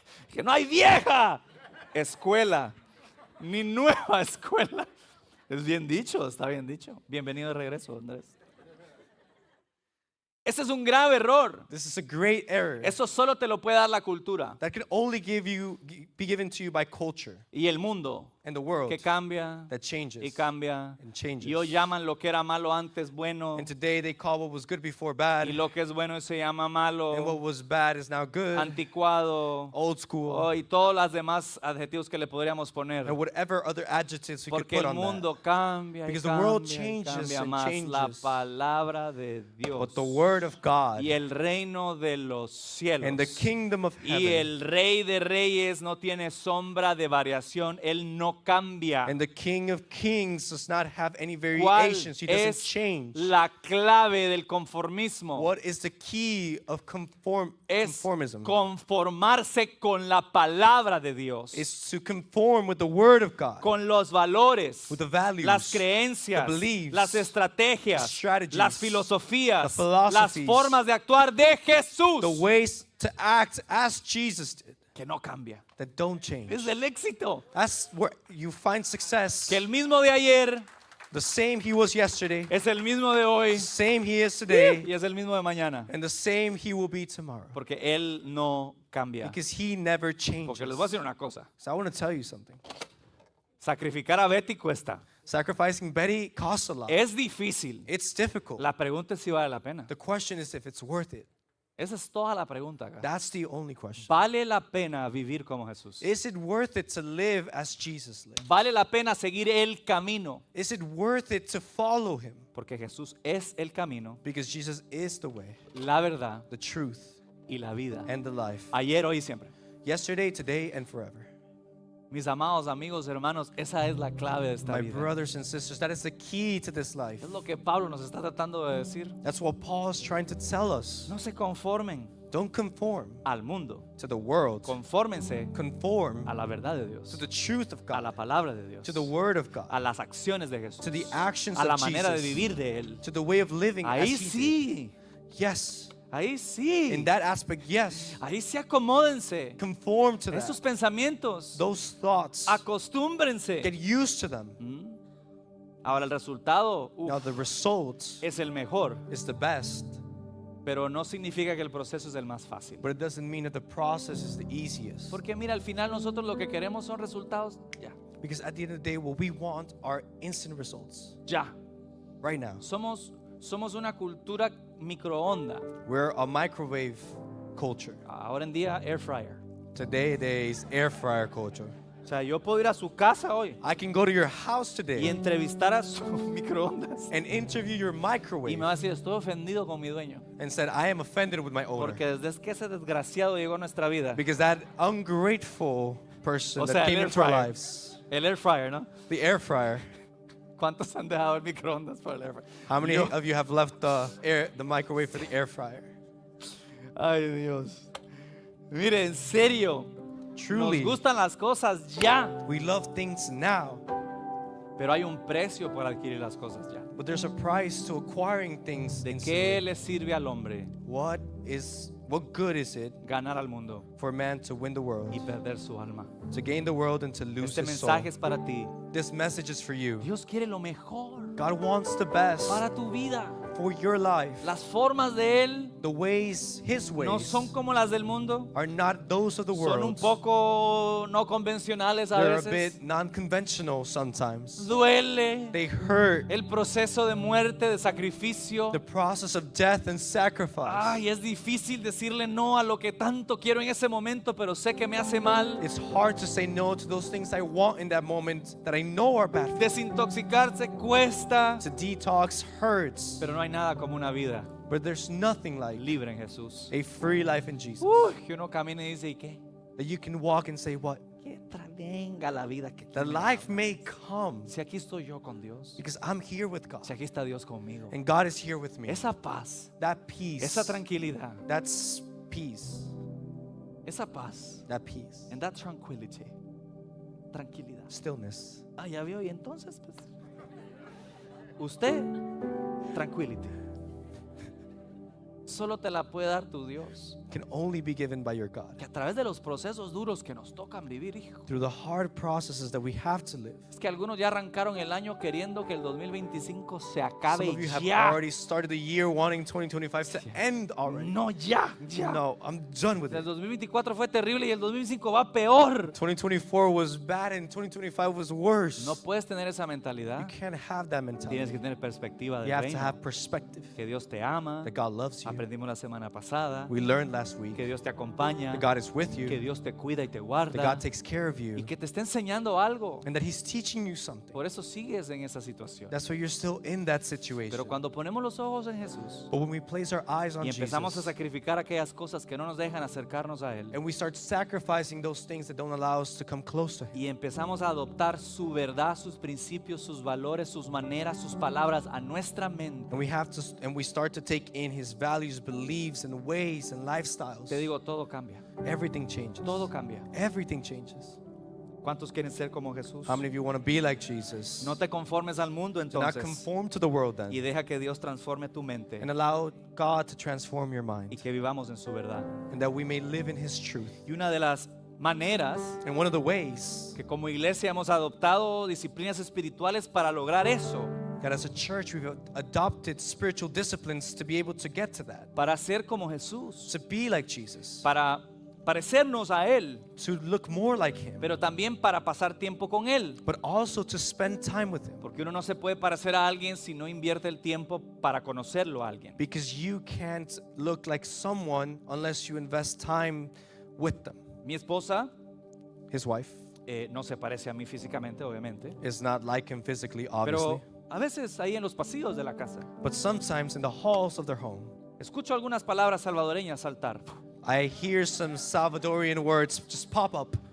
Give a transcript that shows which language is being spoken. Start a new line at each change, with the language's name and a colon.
Spanish: Que no hay vieja escuela ni nueva escuela. Es bien dicho, está bien dicho. Bienvenido de regreso, Andrés. Ese es un grave error.
English: This is a great error.
Spanish: Eso solo te lo puede dar la cultura
English: That can only be given to you by culture
Spanish: y el mundo
English: and the world
Spanish: que cambia
English: that changes.
Spanish: y cambia.
English: and changes.
Spanish: Y hoy llaman lo que era malo antes bueno
English: And today they call what was good before bad,
Spanish: y lo que es bueno se llama
English: and
Spanish: malo,
English: what was bad is now good,
Spanish: anticuado,
English: old school,
Spanish: y todos los demás adjetivos que le podríamos poner.
English: and whatever other adjectives we could
Spanish: Porque
English: put
Spanish: el
English: on
Spanish: mundo
English: that.
Spanish: cambia y
English: Because the world
Spanish: cambia y
English: changes
Spanish: cambia
English: and
Spanish: más. La
English: changes.
Spanish: palabra de Dios
English: But the word of God
Spanish: y el reino de los cielos
English: and the kingdom of
Spanish: y
English: heaven
Spanish: el rey de reyes no tiene sombra de variación. Él no cambia.
English: and the King of kings does not have any
Spanish: ¿Cuál
English: variations. He doesn't
Spanish: es
English: change.
Spanish: la clave del conformismo?
English: What is the key of
Spanish: Es
English: conformism?
Spanish: conformarse con la palabra de Dios,
English: Is to conform with the word of God,
Spanish: con los valores,
English: with the values,
Spanish: las creencias,
English: the beliefs,
Spanish: las estrategias,
English: the strategies,
Spanish: las filosofías,
English: the philosophies,
Spanish: las formas de actuar de Jesús,
English: the ways to act as Jesus did,
Spanish: que no cambia.
English: that don't change.
Spanish: Es el éxito.
English: That's where you find success.
Spanish: Que el mismo de ayer,
English: The same he was yesterday,
Spanish: es el mismo de hoy
English: same he is today,
Spanish: y es el mismo de mañana.
English: and the same he will be tomorrow.
Spanish: Porque Él no cambia.
English: Because he never changes.
Spanish: Porque les voy a decir una cosa.
English: So I want to tell you something.
Spanish: Sacrificar a Betty cuesta.
English: Sacrificing Betty costs a lot.
Spanish: Es difícil.
English: It's difficult.
Spanish: La pregunta es si vale la pena.
English: The question is if it's worth it.
Spanish: Esa es toda la pregunta acá.
English: That's the only question.
Spanish: ¿Vale la pena vivir como Jesús?
English: Is it worth it to live as Jesus lived?
Spanish: ¿Vale la pena seguir el camino?
English: Is it worth it to follow him?
Spanish: Porque Jesús es el camino,
English: Because Jesus is the way,
Spanish: la verdad
English: the truth,
Spanish: y la vida.
English: and the life.
Spanish: Ayer, hoy y siempre.
English: Yesterday, today, and forever.
Spanish: Mis amados amigos, hermanos, esa es la clave de esta
English: My
Spanish: vida.
English: brothers and sisters, that is the key to this life.
Spanish: Es lo que Pablo nos está tratando de decir.
English: That's what Paul is trying to tell us.
Spanish: No se conformen
English: Don't conform
Spanish: al mundo.
English: to the world.
Spanish: Confórmense
English: Conform
Spanish: a la verdad de
English: to
Spanish: Dios,
English: the truth of
Spanish: a la
English: God,
Spanish: palabra de Dios,
English: to the word of
Spanish: a
English: God,
Spanish: las acciones de Jesús,
English: to the actions
Spanish: a la
English: of
Spanish: manera de
English: Jesus,
Spanish: vivir de Él.
English: to the way of living as
Spanish: Ahí
English: he did.
Spanish: sí,
English: Yes,
Spanish: ahí sí.
English: in that aspect, yes.
Spanish: Ahí sí acomódense.
English: Conform to
Spanish: Esos
English: that.
Spanish: pensamientos,
English: Those thoughts,
Spanish: acostúmbrense.
English: get used to them.
Spanish: Ahora el resultado
English: Now the result
Spanish: es el mejor,
English: is the best,
Spanish: pero no significa que el proceso es el más fácil.
English: but it doesn't mean that the process is the easiest.
Spanish: Porque mira, al final nosotros lo que queremos son resultados ya,
English: Because at the end of the day, what we want are instant results
Spanish: ya.
English: right now.
Spanish: Somos una cultura microonda.
English: We're a microwave culture.
Spanish: Ahora en día, air fryer.
English: Today, there is air fryer culture.
Spanish: O sea, yo puedo ir a su casa hoy
English: I can go to your house
Spanish: y
English: today
Spanish: entrevistar a su microondas.
English: and interview your
Spanish: Y
English: microwave
Spanish: me va a decir, estoy ofendido con mi dueño.
English: and said, I am offended with my owner.
Spanish: Porque desde que ese desgraciado llegó a nuestra vida,
English: Because that ungrateful person
Spanish: O sea,
English: that
Spanish: el
English: came
Spanish: air
English: into our
Spanish: fryer.
English: lives,
Spanish: el air fryer, ¿no?
English: the air fryer.
Spanish: ¿Cuántos han dejado el microondas por el air fryer?
English: How many
Spanish: Yo-
English: of you have left the microwave for the air fryer?
Spanish: Ay, Dios. Mire, en serio.
English: Truly,
Spanish: Nos gustan las cosas ya,
English: we love things now,
Spanish: pero hay un precio por adquirir las cosas ya.
English: but there's a price to acquiring things
Spanish: ¿De
English: instantly.
Spanish: qué le sirve al hombre
English: What good is it
Spanish: ganar al mundo
English: for man to win the world,
Spanish: y perder su alma?
English: to gain the world and to lose
Spanish: Este
English: his soul?
Spanish: mensaje es para ti.
English: This message is for you.
Spanish: Dios quiere lo mejor
English: God wants the best
Spanish: para tu vida.
English: for your life.
Spanish: Las formas de Él
English: The ways, his ways,
Spanish: no son como las del mundo.
English: are not those of the
Spanish: Son un
English: world.
Spanish: poco no convencionales a
English: They're a
Spanish: veces.
English: bit non-conventional sometimes.
Spanish: Duele
English: They hurt.
Spanish: el proceso de muerte, de sacrificio.
English: The process of death and sacrifice.
Spanish: Ay, es difícil decirle no a lo que tanto quiero en ese momento, pero sé que me hace mal.
English: It's hard to say no to those things I want in that moment that I know are bad.
Spanish: Desintoxicarse cuesta,
English: To detox hurts,
Spanish: pero no hay nada como una vida
English: but there's nothing like
Spanish: libre en Jesús.
English: a free life in Jesus.
Spanish: Uy, que uno camina y dice, ¿y qué?
English: That you can walk and say, what?
Spanish: Que venga la vida que
English: The
Spanish: me
English: life
Spanish: ama.
English: may come
Spanish: Si aquí estoy yo con Dios,
English: because I'm here with God
Spanish: si aquí está Dios conmigo,
English: and God is here with me.
Spanish: esa paz,
English: That peace,
Spanish: esa tranquilidad,
English: that's peace,
Spanish: esa paz,
English: that peace, and that tranquility, tranquilidad. stillness.
Spanish: Ah, ya vio, y entonces, pues, usted, tranquility, solo te la puede dar tu Dios.
English: Can only be given by your God.
Spanish: Que a través de los procesos duros que nos tocan vivir, hijo.
English: Through the hard processes that we have to live.
Spanish: Es que algunos ya arrancaron el año queriendo que el 2025 se
English: Some
Spanish: acabe
English: of you have
Spanish: ya.
English: already started the year wanting 2025 to end already.
Spanish: No, ya.
English: No, I'm done with
Spanish: El
English: it.
Spanish: 2024 fue terrible y el 2025 va peor.
English: 2024 was bad and 2025 was worse.
Spanish: No puedes tener esa
English: You
Spanish: mentalidad.
English: can't have that
Spanish: Tienes
English: mentality.
Spanish: que tener perspectiva del
English: You have to
Spanish: reino.
English: have perspective
Spanish: Que Dios te ama.
English: that God loves you.
Spanish: Aprendimos la semana pasada.
English: We learned last week
Spanish: Que Dios te acompaña.
English: that God is with
Spanish: Que
English: you,
Spanish: Dios te cuida y te
English: that
Spanish: guarda.
English: God takes care of
Spanish: Y
English: you,
Spanish: que te está enseñando algo.
English: and that He's teaching you something.
Spanish: Por eso sigues en esa situación.
English: That's why you're still in that situation.
Spanish: Pero cuando ponemos los ojos en Jesús
English: But when we place our eyes on
Spanish: y empezamos a
English: Jesus
Spanish: sacrificar aquellas cosas que no nos dejan acercarnos a Él
English: and we start sacrificing those things that don't allow us to come close to Him,
Spanish: y empezamos a adoptar su verdad, sus principios, sus valores, sus maneras, sus palabras a nuestra mente,
English: and we start to take in His values, beliefs, and ways and lifestyles,
Spanish: te digo, todo cambia.
English: everything changes.
Spanish: Todo cambia.
English: Everything changes.
Spanish: ¿Cuántos quieren ser como Jesús?
English: How many of you want to be like Jesus?
Spanish: No te conformes al mundo
English: Do not
Spanish: entonces
English: conform to the world
Spanish: y
English: then,
Spanish: deja que Dios transforme tu mente
English: and allow God to transform your
Spanish: y
English: mind,
Spanish: que vivamos en su verdad.
English: and that we may live in His truth.
Spanish: Y una de las maneras
English: And one of the ways
Spanish: que como iglesia hemos adoptado disciplinas espirituales para lograr eso
English: that as a church we've adopted spiritual disciplines to be able to get to that,
Spanish: para ser como Jesús,
English: to be like Jesus,
Spanish: para parecernos a Él,
English: to look more like Him,
Spanish: pero también para pasar tiempo con Él.
English: but also to spend time with Him.
Spanish: Porque uno no se puede parecer a alguien si no invierte el tiempo para conocerlo a alguien.
English: Because you can't look like someone unless you invest time with them.
Spanish: Mi esposa
English: His wife
Spanish: no se parece a mí físicamente, obviamente,
English: is not like him physically, obviously,
Spanish: pero a veces ahí en los pasillos de la casa
English: but sometimes in the halls of their home,
Spanish: escucho algunas palabras salvadoreñas saltar
English: I hear some Salvadorian words just pop up,